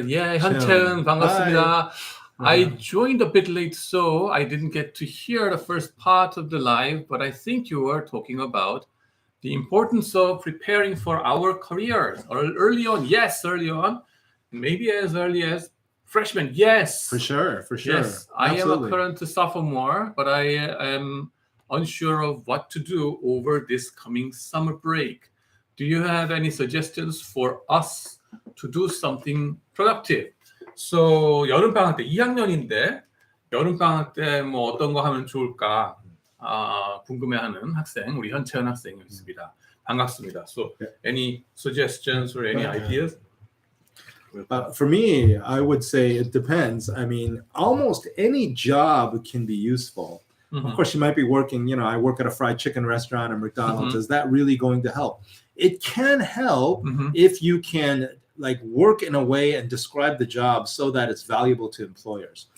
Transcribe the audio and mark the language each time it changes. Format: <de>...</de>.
<ko>Yeah, 현채은, 반갑습니다.</ko> <en>I joined a bit late, so I didn't get to hear the first part of the live, but I think you were talking about the importance of preparing for our careers early on. Yes, early on. Maybe as early as freshman. Yes. For sure. Yes, I am a current sophomore, but I am unsure of what to do over this coming summer break. Do you have any suggestions for us to do something productive?</en> <ko>So 여름방학 때 2학년인데 여름방학 때 뭐 어떤 거 하면 좋을까 궁금해하는 학생, 우리 현채은 학생이었습니다. 반갑습니다.</ko> <en>So any suggestions or any ideas? For me, I would say it depends. I mean, almost any job can be useful. Of course, you might be working, I work at a fried chicken restaurant or McDonald's. Is that really going to help? It can help if you can work in a way and describe the job so that it's valuable to employers.</en>